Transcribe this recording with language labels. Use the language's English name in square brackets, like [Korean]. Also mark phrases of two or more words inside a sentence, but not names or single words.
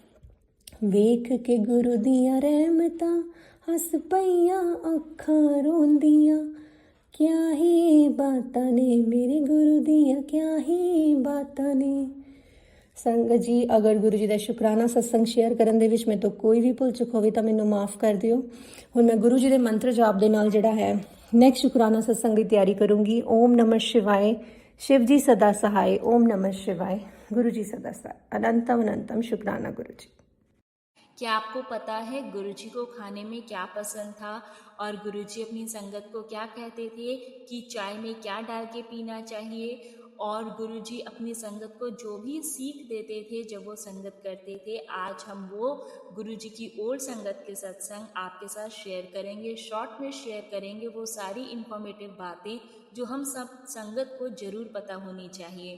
[Punjabi] ਵੇਖ ਕੇ ਗੁਰੂ ਦੀਆਂ ਰਹਿਮਤਾਂ ਹੱਸ ਪਈਆਂ ਅੱਖਾਂ ਰੋਂਦੀਆਂ, ਕਿਆ ਹੀ ਬਾਤਾਂ ਨੇ ਮੇਰੇ ਗੁਰੂ ਦੀਆਂ, ਕਿਆ ਹੀ ਬਾਤਾਂ ਨੇ। ਸੰਗਤ ਜੀ, ਅਗਰ ਗੁਰੂ ਜੀ ਦਾ ਸ਼ੁਕਰਾਨਾ ਸਤਸੰਗ ਸ਼ੇਅਰ ਕਰਨ ਦੇ ਵਿੱਚ ਮੇਰੇ ਤੋਂ ਕੋਈ ਵੀ ਭੁੱਲ ਚੁੱਕ ਹੋਵੇ ਤਾਂ ਮੈਨੂੰ ਮਾਫ ਕਰ ਦਿਓ। ਹੁਣ ਮੈਂ ਗੁਰੂ ਜੀ ਦੇ ਮੰਤਰ ਜਾਪ ਦੇ ਨਾਲ ਜਿਹੜਾ ਹੈ ਨੈਕਸਟ ਸ਼ੁਕਰਾਨਾ ਸਤਸੰਗ ਦੀ ਤਿਆਰੀ ਕਰੂੰਗੀ। [Hindi] ओम नमः शिवाय, शिव जी सदा सहाय। ओम नमः शिवाय, गुरु जी सदा सहाय। अनंतम अनंतम शुक्राना गुरु जी। क्या आपको पता है गुरुजी को खाने में क्या पसंद था और गुरुजी अपनी संगत को क्या कहते थे कि चाय में क्या डाल के पीना चाहिए? और गुरुजी अपनी संगत को जो भी सीख देते थे जब वो संगत करते थे, आज हम वो गुरुजी की ओल्ड संगत के सत्संग आपके साथ शेयर करेंगे, शॉर्ट में शेयर करेंगे वो सारी इंफॉर्मेटिव बातें जो हम सब संगत को जरूर पता होनी चाहिए।